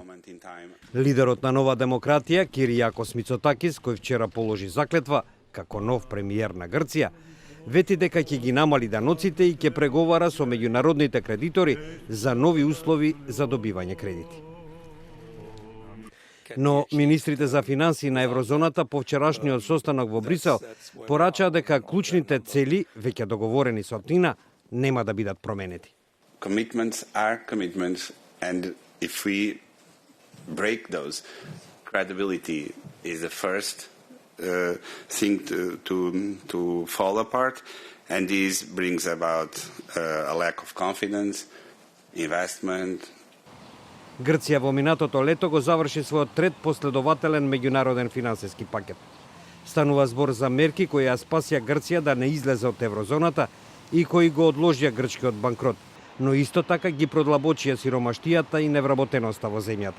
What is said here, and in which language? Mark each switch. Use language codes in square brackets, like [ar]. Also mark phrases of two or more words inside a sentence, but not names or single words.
[mk] Лидерот на Нова демократија, Киријакос Мицотакис, кој вчера положи заклетва како нов премиер на Грција, вети дека ќе ги намали даноците и ќе преговара со меѓународните кредитори за нови услови за добивање кредити. Но министрите за финансии на еврозоната по вчерашниот состанок во Брисел порачаа дека клучните цели, веќе договорени со Атина, нема да бидат променети. [en] Commitments are commitments, and if we break those, credibility is the first thing to fall apart, and this brings about a lack of confidence, investment. [mk] Грција во минатото лето го заврши својот трет последователен меѓународен финансиски пакет. Станува збор за мерки кои ја спасија Грција да не излезе од еврозоната и кои го одложија грчкиот банкрот, но исто така ги продлабочија сиромаштијата и невработеноста во земјата.